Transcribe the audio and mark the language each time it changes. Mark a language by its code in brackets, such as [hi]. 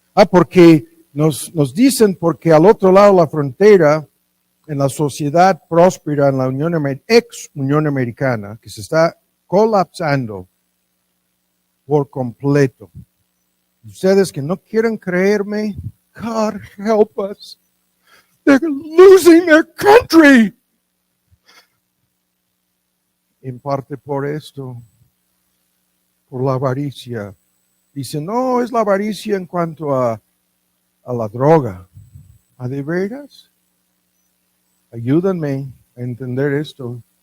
[es] Porque nos dicen, porque al otro lado de la frontera, en la sociedad próspera, en la ex Unión Americana, que se está colapsando por completo. Ustedes que no quieren creerme, [en] God help us. They're losing their country. [es] En parte por esto, por la avaricia. Dicen, no, es la avaricia en cuanto a la droga. ¿A de veras? Ayúdenme a entender esto.